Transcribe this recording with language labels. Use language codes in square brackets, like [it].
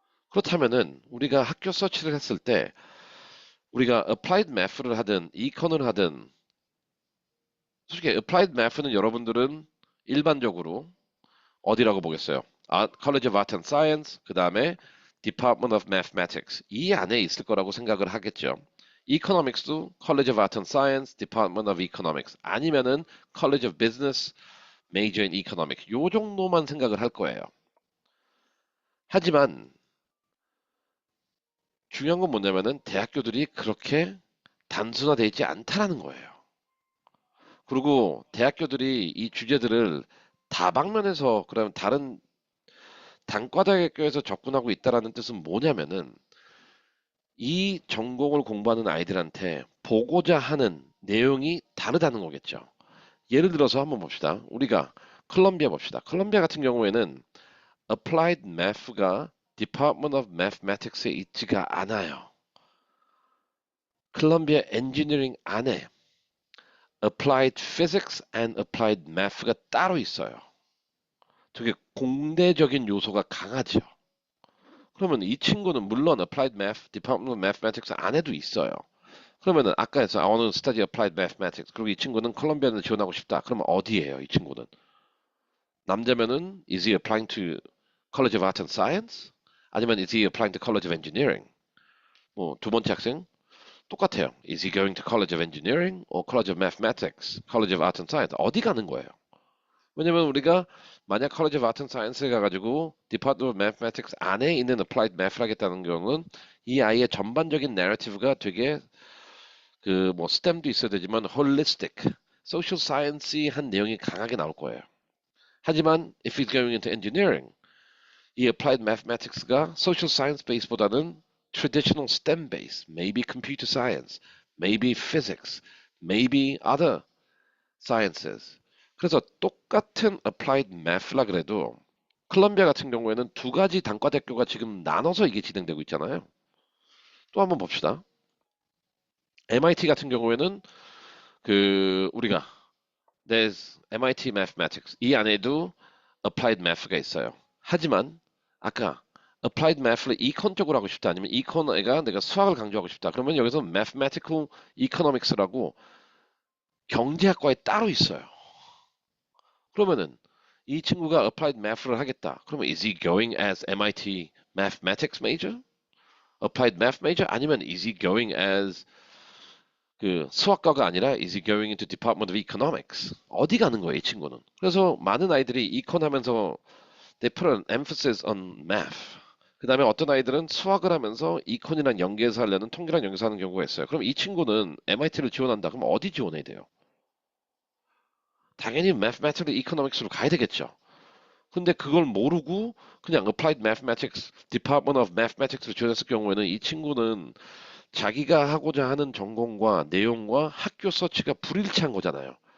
[ko] 그렇다면은 우리가 학교 서치를 했을 때 우리가 applied math를 하든 econ을 하든 솔직히 applied math는 여러분들은 일반적으로 어디라고 보겠어요? College of Art and Science, 그 다음에 Department of Mathematics 이 안에 있을 거라고 생각을 하겠죠. Economics도 College of Art and Science, Department of Economics 아니면은 College of Business, Major in Economics 요 정도만 생각을 할 거예요. 하지만 중요한 건 뭐냐면은 대학교들이 그렇게 단순화되어 있지 않다라는 거예요. 그리고 대학교들이 이 주제들을 다방면에서 그러면 다른 단과대학교에서 접근하고 있다라는 뜻은 뭐냐면은 이 전공을 공부하는 아이들한테 보고자 하는 내용이 다르다는 거겠죠. 예를 들어서 한번 봅시다. 우리가 컬럼비아 봅시다. 컬럼비아 같은 경우에는 Applied Math가 Department of Mathematics에 있지가 않아요. 컬럼비아 엔지니어링 안에 Applied Physics and Applied Math가 따로 있어요. 되게 공대적인 요소가 강하죠. 그러면 이 친구는 물론 Applied Math, Department of Mathematics 안에도 있어요. 그러면은 아까 해서 [en] I want to study applied mathematics. [ko] 그리고 이 친구는 컬럼비아를 지원하고 싶다. 그러면 어디예요, 이 친구는? 남자면은 [en] is he applying to College of Art and Science? [ko] 아니면 [en] is he applying to College of Engineering? [ko] 뭐 두 번째 학생 똑같아요. [en] Is he going to College of Engineering or College of Mathematics? College of Art and Science [ko] 어디 가는 거예요? 왜냐면 우리가 만약 College of Art and Science에 가가지고 Department of Mathematics 안에 있는 Applied Math를 하겠다는 경우는 이 아이의 전반적인 내러티브가 되게 그 뭐 STEM도 있어야 되지만 holistic, social science한 내용이 강하게 나올 거예요. 하지만 [en] if he's going into engineering, 이 applied mathematics가 social science base보다는 traditional STEM base, maybe computer science, maybe physics, maybe other sciences. [ko] 그래서 똑같은 applied math라 그래도 콜롬비아 같은 경우에는 두 가지 단과대학교가 지금 나눠서 이게 진행되고 있잖아요. 또 한번 봅시다. MIT 같은 경우에는 그 우리가 [en] There's MIT Mathematics [ko] 이 안에도 Applied Math가 있어요. 하지만 아까 Applied Math를 이콘 쪽으로 하고 싶다 아니면 이콘가 내가 수학을 강조하고 싶다. 그러면 여기서 Mathematical Economics라고 경제학과에 따로 있어요. 그러면은 이 친구가 Applied Math를 하겠다. 그러면 [en] is he going as MIT Mathematics major? Applied Math major? [ko] 아니면 [en] is he going as [ko] 그 수학과가 아니라 [en] is he going into Department of Economics? [ko] 어디 가는 거예요, 이 친구는? 그래서 많은 아이들이 이콘 하면서 [en] they put an emphasis on math. [ko] 그 다음에 어떤 아이들은 수학을 하면서 이콘이랑 연계해서 하려는 통계랑 연계해서 하는 경우가 있어요. 그럼 이 친구는 MIT를 지원한다. 그럼 어디 지원해야 돼요? 당연히 Mathematical Economics로 가야 되겠죠. 근데 그걸 모르고 그냥 Applied Mathematics, Department of Mathematics로 지원했을 경우에는 이 친구는 자기가 하고자 하는 전공과 내용과 학교 서치가 불일치한 거잖아요.